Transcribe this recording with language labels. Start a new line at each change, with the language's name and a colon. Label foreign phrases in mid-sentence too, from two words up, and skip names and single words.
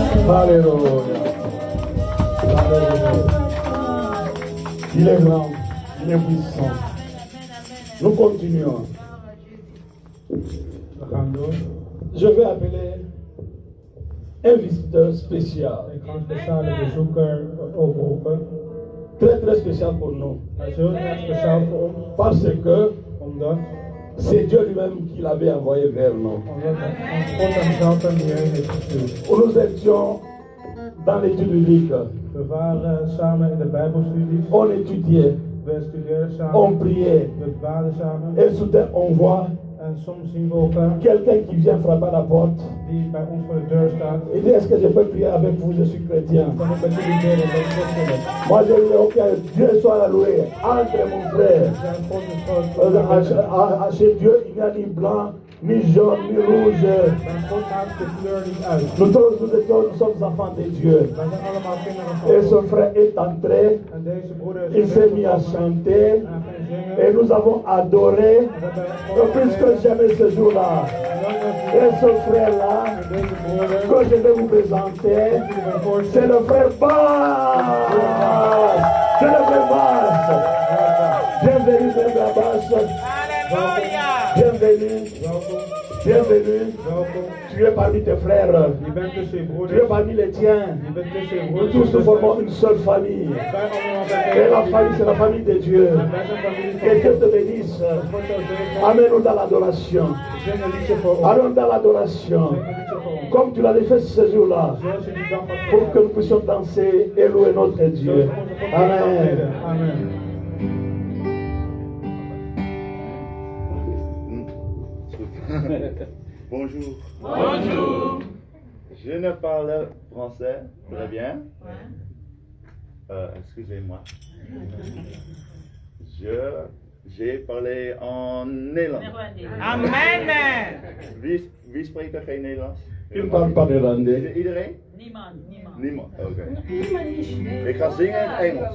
French: Alléluia. Il est grand, il est puissant. Nous continuons.
Dutch: We gaan door.
French: Je vais appeler un visiteur spécial.
Dutch: Ik ga een speciale bezoeker oproepen.
French: Très très spécial pour nous.
Dutch: Hij is heel erg speciaal voor ons,
French: Parce que
Dutch: omdat
French: c'est Dieu lui-même qui l'avait envoyé vers nous.
Dutch: ons God hemzelf er hierheen heeft gestuurd.
French: Nous étions dans l'étude biblique.
Dutch: We waren samen in de Bijbelstudies.
French: On étudiait,
Dutch: We studeerden samen.
French: on priait.
Dutch: We baden samen.
French: Et soudain on voit
Dutch: En soms zien we elkaar
French: quelqu'un qui vient frapper à la porte.
Dutch: die bij ons voor de deur staat.
French: Il dit, est-ce que je peux prier avec vous? Je suis chrétien.
Dutch: Kan ik met jullie bidden dat God wil.
French: Moi je dis, ok, Dieu soit loué. Entre mon frère.
Dutch: Zijn God is groot.
French: Chez Dieu, il n'y a ni blanc, ni jaune, ni rouge.
Dutch: Zijn God maakt de kleur niet uit.
French: Nous sommes enfants de Dieu.
Dutch: Wij zijn allemaal kinderen
French: Et
Dutch: van
French: ce
Dutch: God.
French: frère est entré,
Dutch: En deze broeder
French: il
Dutch: is
French: s'est mis à chanter et nous avons adoré plus que jamais ce jour-là. Et ce frère-là, que je vais vous présenter, c'est le frère Bass. C'est le frère Bass. Bienvenue, frère Bass. Bienvenue. Bienvenue. Tu es parmi tes frères.
Dutch: Je bent tussen je
French: Tu es
Dutch: broeders.
French: parmi les tiens.
Dutch: Je bent tussen je
French: Nous
Dutch: broeders.
French: tous nous formons une seule famille.
Dutch: Wij allemaal
French: Et la
Dutch: zijn
French: famille, c'est la famille de Dieu.
Dutch: Wij zijn familie
French: Que
Dutch: van
French: Dieu
Dutch: God.
French: te bénisse.
Dutch: God zou zegenen.
French: Amène-nous dans l'adoration.
Dutch: Zing een liedje voor ons.
French: Allons dans l'adoration.
Dutch: Zing een liedje voor ons.
French: Comme tu l'avais fait ce jour-là.
Dutch: Zoals je die dag had
French: Pour que
Dutch: gedaan.
French: nous puissions danser et louer notre Dieu.
Dutch: Zoals onze God kan
French: Amen.
Dutch: aanbidden.
French: Amen. Bonjour. Bonjour. Je ne parle français très bien. Excusez-moi. J'ai parlé en Nederlands. Amen.
Dutch: Wie spreekt er geen Nederlands?
French: Il ne parle pas néerlandais.
Dutch: Iedereen? Niemand. Niemand. Oké. Ik ga zingen in het Engels.